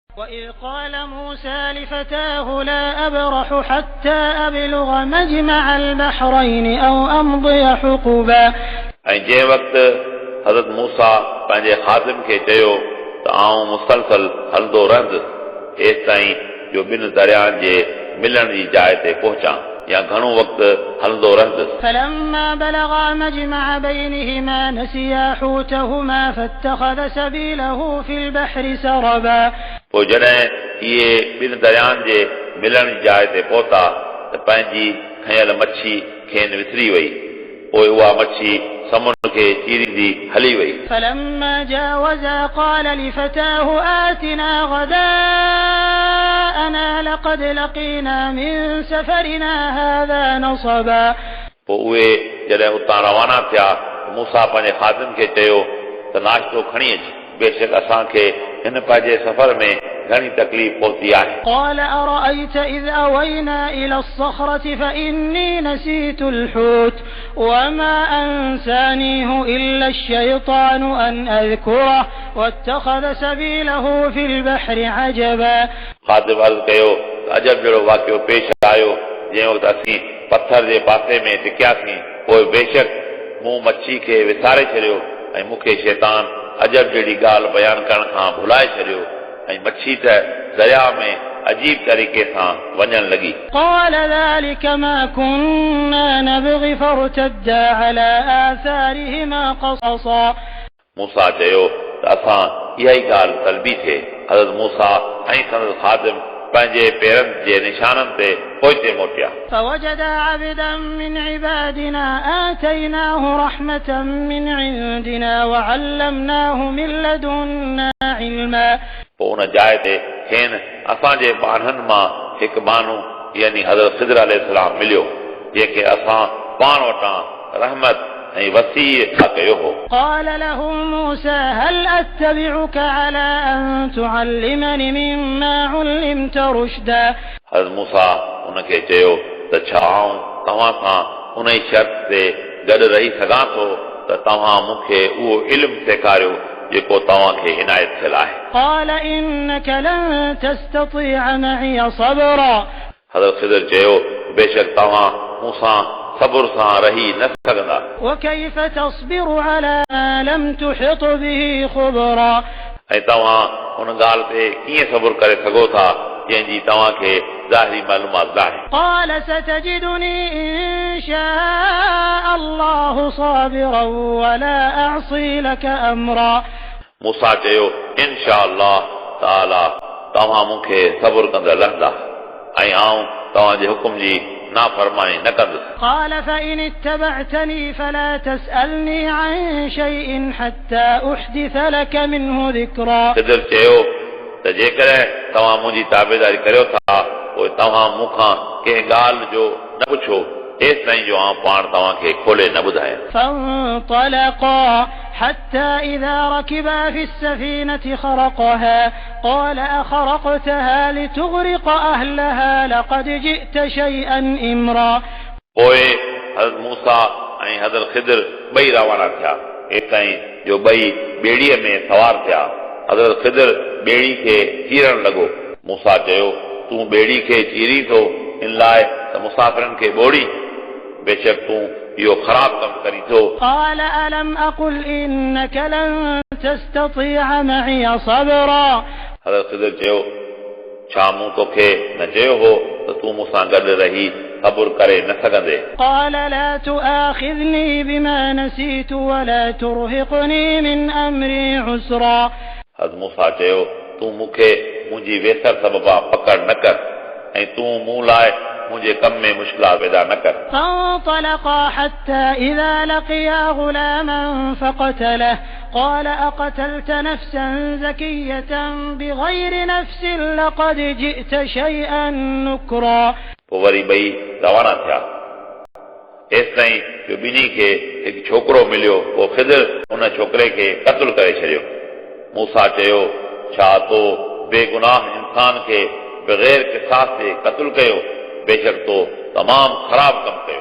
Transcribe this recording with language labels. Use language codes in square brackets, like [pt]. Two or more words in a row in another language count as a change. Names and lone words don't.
[ar] وإذ قال موسى لفتاه لا أبرح حتى أبلغ مجمع البحرين أو أمضي حقبا [sd] جै وقت حضرت موسا पंहिंजे खादिम खे चयो त आऊं मुसलसल हलंदो रहंदुसि एसि ताईं जो ॿिनि दरियाहनि जे मिलण जी जाइ ते पहुचां या घणो वक़्तु हलंदो रहंदुसि [ar] فلما بلغا مجمع بينهما نسيا حوتهما فاتخذ سبيله في البحر سربا [sd] पोइ जॾहिं इहे ॿिनि दरियाहनि जे मिलण जी जाइ ते पहुता त पंहिंजी खयल मच्छी खेनि विसरी वई पोइ उहा मच्छी समुंड खे चीरींदी हली वई [ar] فلما جاوزا قال لفتاه آتنا غداءنا لقد لقينا من سفرنا هذا نصبا [sd] पोइ उहे जॾहिं उतां रवाना थिया मूसा पंहिंजे खादिम खे चयो त नाश्तो खणी अच बेशक असांखे हिन पंहिंजे सफ़र में घणी तकलीफ़ पहुती आहे [ar] قال أرأيت إذ أوينا إلى الصخرة فإني نسيت الحوت وما أنسانيه إلا الشيطان أن أذكره واتخذ سبيله في البحر عجبا [sd] खादिम अर्ज़ कयो अजब जहिड़ो वाक़ियो पेश आयो जंहिं वक़्तु असीं पथर जे पासे में टिकियासीं पोइ बेशक मूं मच्छी खे विसारे छॾियो ऐं मूंखे शैतान अजब जहिड़ी ॻाल्हि बयानु करण खां भुलाए छॾियो ऐं मच्छी त दरिया में अजीब तरीक़े सां वञण लॻी [ar] قال ذلك ما كنا نبغي فارتدا على آثارهما قصصا [sd] मूसा चयो त असां इहा ई ॻाल्हि तलबी थिए हज़रत मूसा ऐं संदसि खादिम पंहिंजे पेरनि जे निशाननि ते पोइते मोटिया [ar] فوجدا عبدا من عبادنا آتيناه رحمة من عندنا وعلمناه من لدنا علما [sd] पोइ उन जाइ ते खेनि असांजे बाणनि मां हिकु माण्हू यानी हज़रत ख़िदर अलैहिस्सलाम मिलियो जंहिंखे असां पाण वटां रहमत ऐं वसी कयो हो [ar] قال له موسى هل أتبعك على أن تعلمني مما علمت رشدا [sd] हज़रत मूसा उनखे चयो त छा आऊं तव्हां सां उन ई शर्त ते गॾु रही सघां थो त तव्हां मूंखे उहो इल्मु सेखारियो जेको तव्हांखे इनायत थियल आहे [ar] قال إنك لن تستطيع معي صبرا [sd] हज़रत ख़िदर चयो बेशक तव्हां मूंसां सब्र सां रही न सघंदा [ar] وكيف تصبر على ما لم تحط به خبرا [sd] ऐं तव्हां उन ॻाल्हि ते कीअं सब्र करे सघो था जंहिंजी तव्हांखे ज़ाहिरी मालूमात नाहे [ar] قال ستجدني إن شاء الله صابرا ولا أعصي لك أمرا [sd] मूसा चयो [ar] إن شاء الله تعالى [sd] तव्हां मूंखे सब्र कंदड़ रहंदा ऐं आऊं तव्हांजे हुकुम जी नाफरमानी न कंदुसि [ar] قال فإن اتبعتني فلا تسألني عن شيء حتى أحدث لك منه ذكرا [sd] ख़िदर चयो त जेकॾहिं तव्हां मुंहिंजी ताबेदारी करियो था पोइ तव्हां मूंखां कंहिं ॻाल्हि जो न पुछो एसि ताईं जो आउं पाण तव्हांखे खोले न ॿुधायां [ar] فانطلقا حتى إذا ركبا في السفينة خرقها قال أخرقتها لتغرق أهلها لقد جئت شيئا إمرا [sd] पोइ हज़रत मूसा ऐं हज़रत ख़िदर ॿई रवाना थिया एसि ताईं जो ॿई ॿेड़ीअ में सवार थिया हज़रत ख़िदर ॿेड़ी खे चीरण लॻो मूसा चयो तूं ॿेड़ी खे चीरी थो इन लाइ त मुसाफ़िरनि खे ॿोड़ी बेशक तूं इहो ख़राब कमु करी थो [ar] قال ألم أقل إنك لن تستطيع معي صبرا [sd] हज़रत ख़िदर चयो छा मूं तोखे न चयो हो त तूं मूंसां गॾु रही सब्र करे न सघंदे [ar] قال لا تؤاخذني بما نسيت ولا ترهقني من أمري عسرا [sd] हज़रत मूसा चयो तूं मूंखे मुंहिंजी वेसर सबबा पकड़ न कर ऐं तूं मूं लाइ मुंहिंजे कम में मुश्किलात पैदा न कर [ar] فانطلقا حتى إذا لقيا غلاما فقتله قال أقتلت نفسا زكية بغير نفس لقد جئت شيئا نكرا [sd] पोइ वरी ॿई रवाना थिया एसि ताईं जो ॿिन्ही खे हिकु छोकिरो मिलियो पोइ ख़िदर हुन छोकिरे खे क़त्ल करे छॾियो मूसा चयो छा तो बेगुनाह इंसान खे बग़ैर क़िसास जे क़त्ल कयो बेशक तो तमामु ख़राब कमु कयो